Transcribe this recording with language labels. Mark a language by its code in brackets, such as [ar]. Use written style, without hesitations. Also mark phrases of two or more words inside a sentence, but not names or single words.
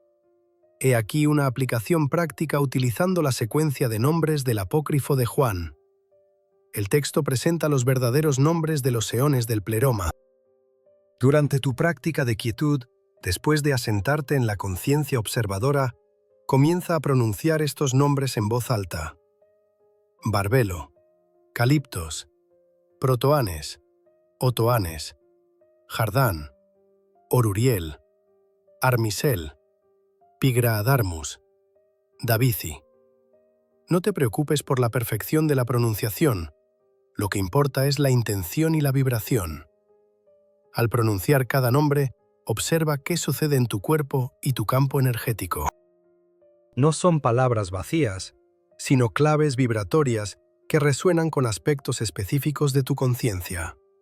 [es] He aquí una aplicación práctica utilizando la secuencia de nombres del apócrifo de Juan. El texto presenta los verdaderos nombres de los eones del pleroma. Durante tu práctica de quietud, después de asentarte en la conciencia observadora, comienza a pronunciar estos nombres en voz alta. Barbelo, Caliptos, Protoanes, Otoanes, Jardán, Oruriel, Armisel, Pigraadarmus, Davici. No te preocupes por la perfección de la pronunciación, lo que importa es la intención y la vibración. Al pronunciar cada nombre, observa qué sucede en tu cuerpo y tu campo energético. No son palabras vacías, sino claves vibratorias que resuenan con aspectos específicos de tu conciencia.